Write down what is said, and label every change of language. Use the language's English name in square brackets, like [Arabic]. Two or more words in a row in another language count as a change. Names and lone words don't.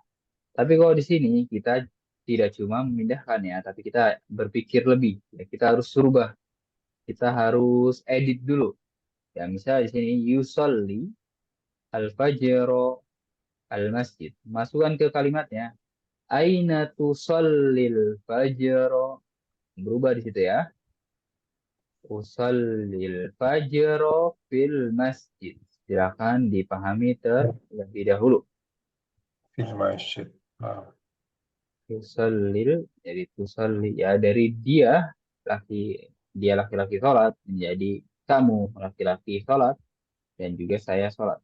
[Indonesian] Tapi kalau di sini kita tidak cuma memindahkan ya, tapi kita berpikir lebih. Ya, kita harus rubah. Kita harus edit dulu. Ya, misalnya di sini [Arabic] يصلي الفجر المسجد. [Indonesian] Masukkan ke kalimatnya. [Arabic] أين تصلي الفجر. [Indonesian] Berubah di situ ya. [Arabic] أصلي الفجر في المسجد. [Indonesian] Silakan dipahami terlebih dahulu. [Arabic] في المسجد. [Indonesian] Tusallil, jadi tusalli ya dari dia laki-laki sholat menjadi kamu laki-laki sholat dan juga saya sholat.